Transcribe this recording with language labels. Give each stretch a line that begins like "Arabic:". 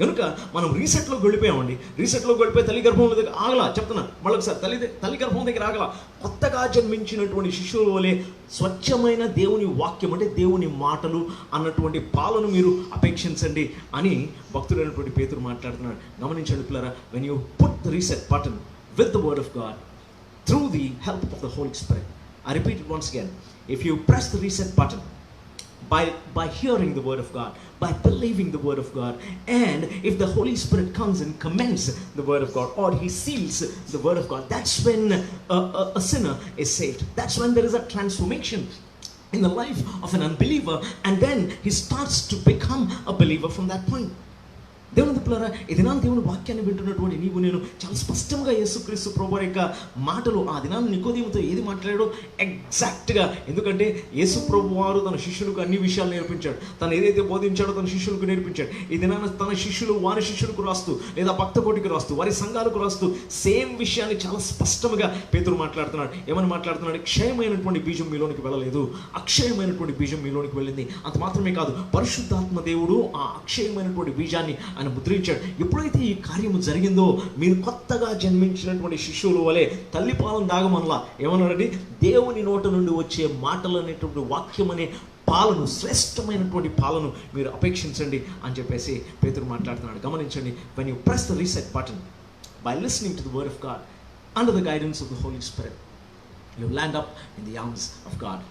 Telugu: కనుక మనం రీసెట్లోకి వెళ్ళిపోయామండి. రీసెట్లోకి వెళ్ళిపోయి తల్లి గర్భం దగ్గర ఆగలా, చెప్తున్నా మళ్ళొకసారి, తల్లి గర్భం దగ్గర ఆగలా. కొత్తగా జన్మించినటువంటి శిశువుల వలె స్వచ్ఛమైన దేవుని వాక్యం, అంటే దేవుని మాటలు అన్నటువంటి పాలను మీరు అపేక్షించండి అని భక్తుడైనటువంటి పేతురు మాట్లాడుతున్నాడు. గమనించండి పిల్లరా,
English: When you put the reset button with the word of God through the help of the Holy Spirit. I repeat it once again. If you press the reset button by hearing the word of God, by believing the word of God, and if the Holy Spirit comes and commends the word of God, or he seals the word of God, that's when a sinner is saved. That's when there is a transformation in the life of an unbeliever, and then he starts to become a believer from that point.
Telugu: దేవుని పిల్లరా, ఈ దినాన్ని దేవుని వాక్యాన్ని వింటున్నటువంటి నీవు నేను చాలా స్పష్టంగా యేసుక్రీస్తు ప్రభువు యొక్క మాటలు ఆ దినాన్ని నికోదేముతో ఏది మాట్లాడాడో ఎగ్జాక్ట్గా, ఎందుకంటే యేసు ప్రభు వారు తన శిష్యులకు అన్ని విషయాలు నేర్పించాడు. తను ఏదైతే బోధించాడో తన శిష్యులకు నేర్పించాడు. ఈ దినాన్ని తన శిష్యులు వారి శిష్యులకు రాస్తూ, లేదా భక్త కోటికి రాస్తూ, వారి సంఘాలకు రాస్తూ సేమ్ విషయాన్ని చాలా స్పష్టంగా పేతురు మాట్లాడుతున్నాడు. ఏమని మాట్లాడుతున్నాడు, క్షయమైనటువంటి బీజం మీలోనికి వెళ్ళలేదు, అక్షయమైనటువంటి బీజం మీలోనికి వెళ్ళింది. అంత మాత్రమే కాదు, పరిశుద్ధాత్మ దేవుడు ఆ అక్షయమైనటువంటి బీజాన్ని ఆయన ముద్రించాడు. ఎప్పుడైతే ఈ కార్యము జరిగిందో మీరు కొత్తగా జన్మించినటువంటి శిశువుల వలె తల్లి పాలను దాగమనలా. ఏమన్నాడండి, దేవుని నోట నుండి వచ్చే మాటలు అనేటువంటి వాక్యం అనే పాలను, శ్రేష్టమైనటువంటి పాలను మీరు అపేక్షించండి అని చెప్పేసి పేతురు మాట్లాడుతున్నాడు. గమనించండి,
English: when you press the reset button by listening to the word of God under the guidance of the Holy Spirit, you land up in the arms of God.